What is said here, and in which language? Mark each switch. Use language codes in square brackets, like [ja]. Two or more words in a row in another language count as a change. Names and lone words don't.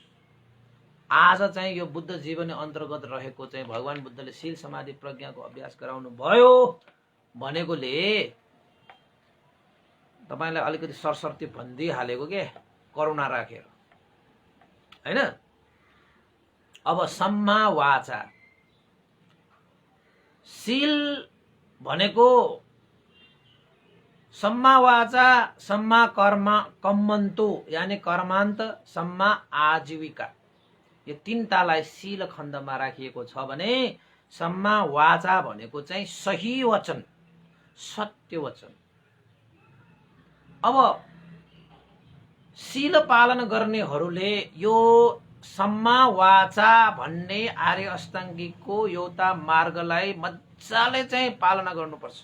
[ne] आज चाहिँ यो बुद्ध जीवनी अन्तर्गत रहेको चाहिँ भगवान बुद्धले शील समाधि प्रज्ञाको अभ्यास गराउनु भयो भनेकोले तपाईलाई अलिकति सरसर्ती भनिदिइहालेको के, करुणा राखेर हैन। अब [pi] सम्मा वाचा, [ne] शील भनेको [pi] सम्मा वाचा, सम्मा कर्म कम्मन्तो [ne] यानी कर्मान्त, [pi] सम्मा आजीविका, [ne] यो 3टालाई शील खण्डमा राखिएको छ भने [pi] सम्मा वाचा [ne] भनेको चाहिँ सही वचन, सत्य वचन। अब शील पालन गर्नेहरूले यो [pi] सम्मा वाचा [ne] भन्ने आर्य अष्टाङ्गिकको एउटा मार्गलाई मजाले चाहिँ पालना गर्नुपर्छ।